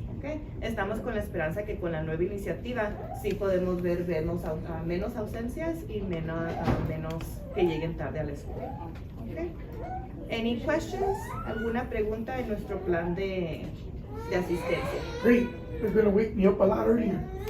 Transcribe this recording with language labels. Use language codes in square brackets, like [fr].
[en] Okay? [es] Estamos con la esperanza que con la nueva iniciativa sí podemos ver menos ausencias y menos que lleguen tarde a la escuela. Okay? [en] Any questions? [es] ¿Alguna pregunta en nuestro plan de asistencia? [en] Great, it's gonna wake me up a lot earlier.